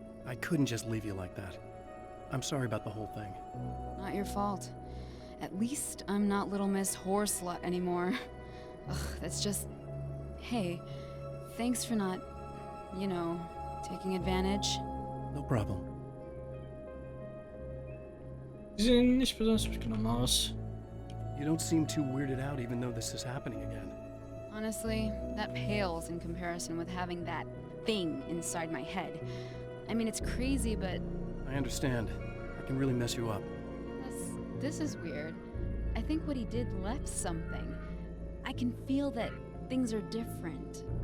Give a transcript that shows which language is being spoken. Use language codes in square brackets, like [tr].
[en] I couldn't just leave you like that. I'm sorry about the whole thing. Not your fault. At least I'm not Little Miss Whoreslut anymore. Ugh, that's just... Hey, thanks for not, you know, taking advantage. No problem. [de] Sie sehen nicht besonders mitgenommen aus. [en] You don't seem too weirded out even though this is happening again. Honestly, that pales in comparison with having that thing inside my head. I mean, it's crazy, but... I understand. I can really mess you up. This is weird. I think what he did left something. I can feel that things are different.